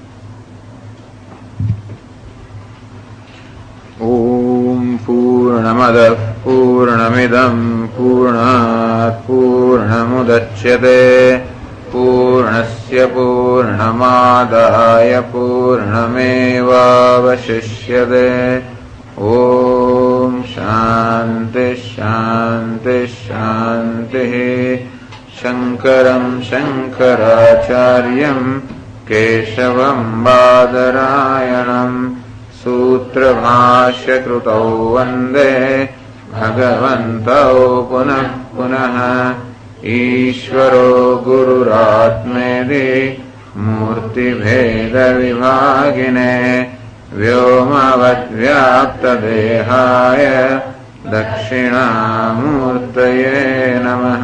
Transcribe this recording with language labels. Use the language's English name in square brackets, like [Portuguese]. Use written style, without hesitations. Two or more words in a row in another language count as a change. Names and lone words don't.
[Sanskrit] ओम पूर्णमद पूर्णमिदम पूर्णात पूर्णमुदच्यते पूर्णस्य पूर्णमादाय पूर्णमेवावशिष्यते. ओम शांति शांति शांति शङ्करम् शङ्कराचार्यम् केशवम् बादरायणम् सूत्रभाष्यकृतौ वन्दे भगवन्तौ पुनः पुनः। ईश्वरो गुरुरात्मेति मूर्तिभेदविभागिने व्योमवद्व्याप्तदेहाय दक्षिणामूर्तये नमः।